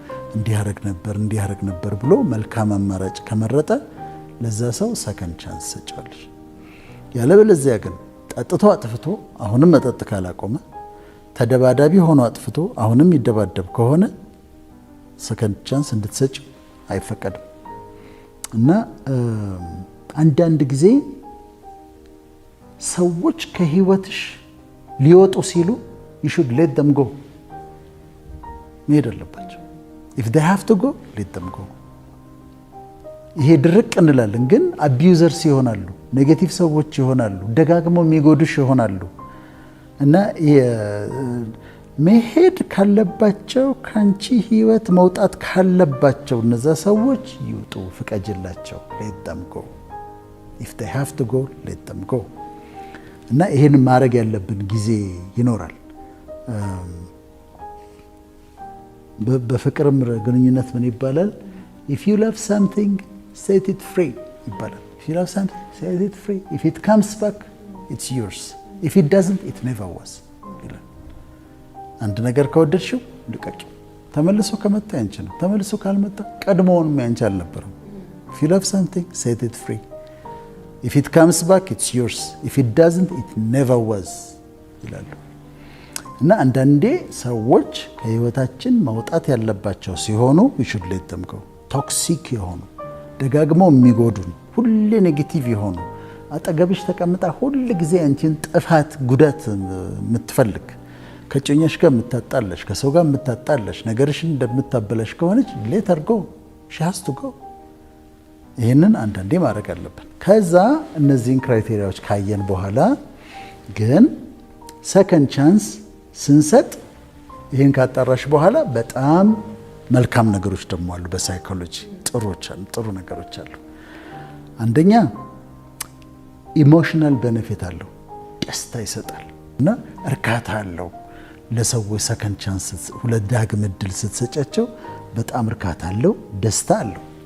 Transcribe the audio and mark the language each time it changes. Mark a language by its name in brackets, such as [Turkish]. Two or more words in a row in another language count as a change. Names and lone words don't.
[Amharic] እንዲህ ያደርግ ነበር ብሎ መልካም አማራጭ ከመረጠ ለዛ ሰው [English] second chance [Amharic] ሰጫለሽ። ያለበለዚያ ግን ጠጥቶ አጥፍቶ አሁንም መጠጥ ካላቆመ፣ ተደባዳቢ ሆኖ አጥፍቶ አሁንም ይደባደብ ከሆነ [English] second chance [Amharic] እንድትሰጪው አይፈቀድም። እና አንዳንድ ጊዜ ሰዎች ከህይወትሽ ሊወጡ ሲሉ [English] you should let them go [Amharic] መሄድ አለባቸው። [English] if they have to go let them go። [Amharic] ይሄ ድርቅ እንላለን፣ ግን አቢዩዘርስ ይሆናሉ፣ ኔጌቲቭ ሰዎች ይሆናሉ፣ ደጋግመው የሚጎዱሽ ይሆናሉ። እና መሄድ ካለባቸው ከአንቺ ህይወት መውጣት ካለባቸው እነዛ ሰዎች ይውጡ፣ ፍቀጅላቸው። [English] let them go if they have to go let them go። [Amharic] እና ይሄን ማድረግ ያለብን ጊዜ ይኖራል። በፍቅርም ግንኙነት ምን ይባላል? [English] if you love something set it free [Amharic] ይባላል። [English] if you love something set it free if it comes back it's yours if it doesn't it never was [Amharic] ይላል። አንድ ነገር ከወደድሽው ልቀቂው። ተመልሶ ከመጣ ያንቺ ነው። ተመልሶ ካልመጣ ቀድሞውንም ያንቺ አልነበረም። [English] if you love something set it free if it comes back it's yours if it doesn't it never was [Amharic] ይላሉ። እና አንዳንዴ ሰዎች ከህይወታችን መውጣት ያለባቸው ሲሆኑ [English] we should let them go [Amharic] ቶክሲክ የሆኑ ደጋግመው የሚጎዱን ሁሌ ኔጌቲቭ የሆኑ አጠገብሽ ተቀምጣ ሁል ጊዜ አንቺን ጥፋት ጉዳት የምትፈልግ ከጭኛሽ ጋር የምታጣለሽ ከሰው ጋር የምታጣለሽ ነገርሽን እንደምታበላሽ ከሆነች [English] let her go she has to go። [Amharic] ይሄንን አንዳንዴ ማድረግ አለብን። ከዛ እነዚህን ክራይቴሪያዎች ካየን በኋላ ግን [English] second chance [Amharic] ስንሰጥ ይሄን ካጣራሽ በኋላ በጣም መልካም ነገሮች ደግሞ አሉ። በሳይኮሎጂ ጥሩ ነገሮች አሉ። አንደኛ [English] emotional benefit [Amharic] አለው፣ ደስታ ይሰጣል እና እርካታ አለው። ለሰዎች [English] second chance [Amharic] ሁለት ዳግም እድል ስትሰጫቸው በጣም እርካታ አለው፣ ደስታ አለው።